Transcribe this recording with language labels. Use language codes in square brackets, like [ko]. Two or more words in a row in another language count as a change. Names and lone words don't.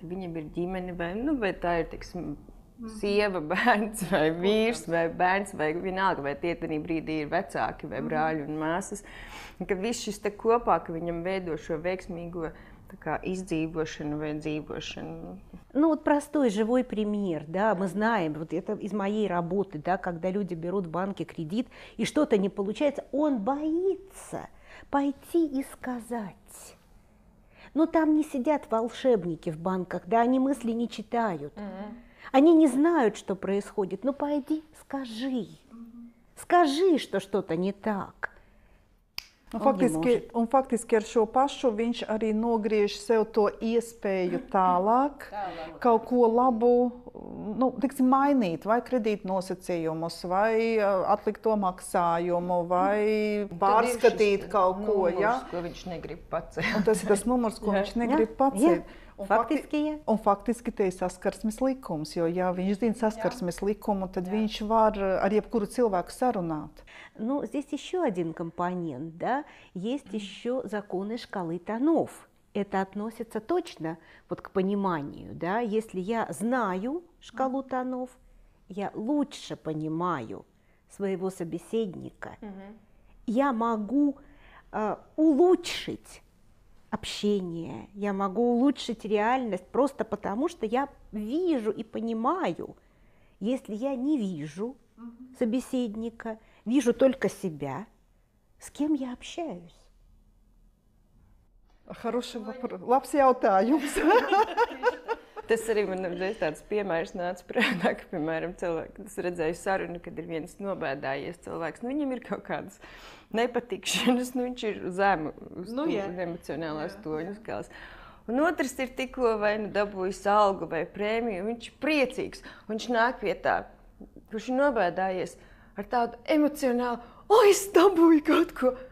[lv] Viņam ir ģimene vai tā ir, teiksim, sieva, bērns vai vīrs vai bērns vai vienalga, vai tie tenī brīdī ir vecāki vai brāļi un māsas. Un ka viss šis te kopā, ka viņam veido šo veiksmīgo издzīvošanu vai dzīvošanu. [ru] Ну вот простой живой пример, да, мы знаем, вот это из моей работы, да, когда люди берут в банке кредит и что-то не получается, он боится пойти и сказать. Но там не сидят волшебники в банках, да, они мысли не читают. Они не знают, что происходит. Ну пойди, скажи, что что-то не так. [lv] Un faktiski ar šo pašu viņš arī nogriež sev to iespēju tālāk kaut ko labu, tiksim, mainīt, vai kredīt nosacījumus, vai atlikt to maksājumu, vai pārskatīt kaut ko. Numurs, ko viņš negrib pacelt. Un tas ir tas numurs, ko viņš negrib pacelt. Un faktiski te ir saskarsmes likums, jo ja viņš zina saskarsmes likumu, tad viņš var ar jebkuru cilvēku sarunāt. [ru] Ну, здесь еще один компонент, да, есть еще законы шкалы тонов. Это относится точно вот к пониманию, да, если я знаю шкалу тонов, я лучше понимаю своего собеседника, я могу улучшить общение, я могу улучшить реальность просто потому, что я вижу и понимаю. Если я не вижу собеседника, вижу только себя, с кем я общаюсь? Хороший вопрос. [lv] Labs jautājums. Tas arī man ir tāds piemērs nāca prātā, ka, piemēram, cilvēki, es redzēju sarunu, kad ir viens nobēdājies cilvēks, viņam ir kaut kādas nepatikšanas, viņš ir zemu uz emocionālās toņu skales. Un otrs ir tikko vai dabūjis algu vai prēmiju, viņš ir priecīgs, un viņš nāk pie tā, kurš ir nobēdājies ar tādu emocionālu, es dabūju kaut ko.